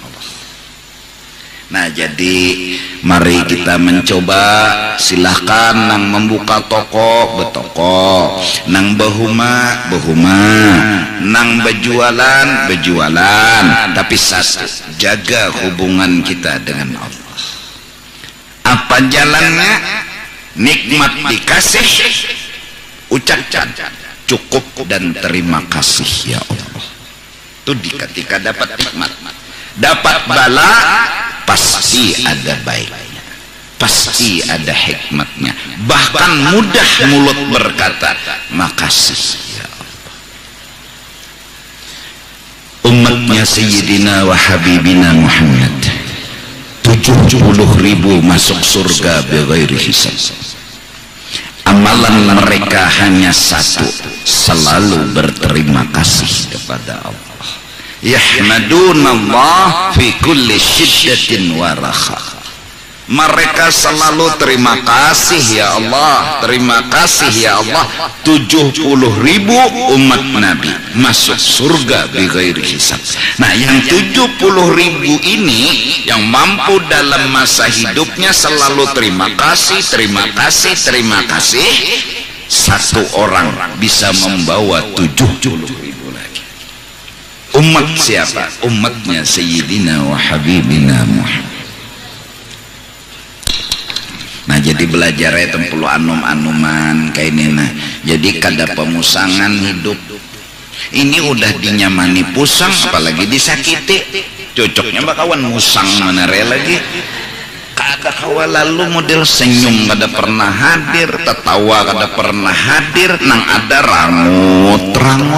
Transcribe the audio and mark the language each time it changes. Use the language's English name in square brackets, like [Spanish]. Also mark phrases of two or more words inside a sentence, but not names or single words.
[Indonesian] Nah jadi mari kita mencoba, silahkan nang membuka toko betoko, [Banjar] nang behuma nang bejualan, [Indonesian] tapi satu, jaga hubungan kita dengan Allah. Apa jalannya? Nikmat dikasih, ucapkan cukup dan terima kasih [Arabic] يا الله. [Indonesian] Itu ketika dapat nikmat. Dapat bala pasti ada baiknya, pasti ada hikmatnya. Bahkan mudah mulut berkata makasih [Arabic] يا الله. [Indonesian] Umatnya [Arabic] سيدنا وحبيبنا [Indonesian] Muhammad 70.000 masuk surga [Arabic] بغير حساب. [Indonesian] Amalan mereka hanya satu, selalu berterima kasih kepada Allah. [Arabic] يحمدون الله في كل شدة ورخاء. [Indonesian] Mereka selalu terima kasih [Arabic] يا الله, [Indonesian] terima kasih [Arabic] يا الله. [Indonesian] 70.000 umat Nabi masuk surga [Arabic] بغير حساب. [Indonesian] Nah yang 70.000 ini yang mampu dalam masa hidupnya selalu terima kasih, terima kasih, terima kasih, satu orang bisa membawa 70.000 lagi. Umat siapa? Umatnya [Arabic] سيدنا وحبيبنا [Indonesian] Muhammad. Nah jadi belajar itu perlu anum-anuman kayak ini. [Banjar] Nah jadi kada pemusangan hidup ini udah dinyamani pusang, apalagi disakiti. Cocoknya bakawan musang mana lagi. Kada kawa lalu model senyum kada pernah hadir, tertawa kada pernah hadir, nang ada rangut.